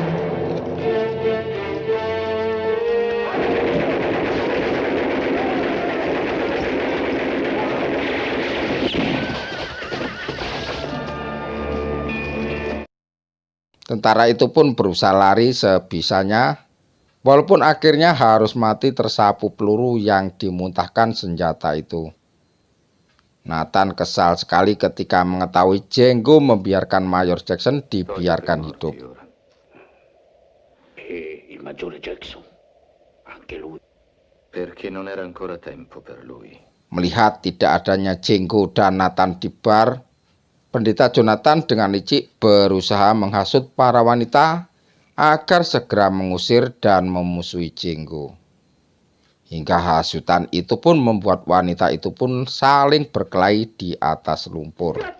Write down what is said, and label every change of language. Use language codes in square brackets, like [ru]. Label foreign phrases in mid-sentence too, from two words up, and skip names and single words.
[id] Tentara itu pun berusaha lari sebisanya, walaupun akhirnya harus mati tersapu peluru yang dimuntahkan senjata itu. Nathan kesal sekali ketika mengetahui Django membiarkan Mayor Jackson dibiarkan hidup. [it] E il maggiore Jackson, anche lui. Perché non era ancora tempo per lui. [id] Melihat tidak adanya Django dan Nathan di bar, Pendeta Jonathan dengan licik berusaha menghasut para wanita agar segera mengusir dan memusuhi Django. Hingga hasutan itu pun membuat wanita itu pun saling berkelahi di atas lumpur.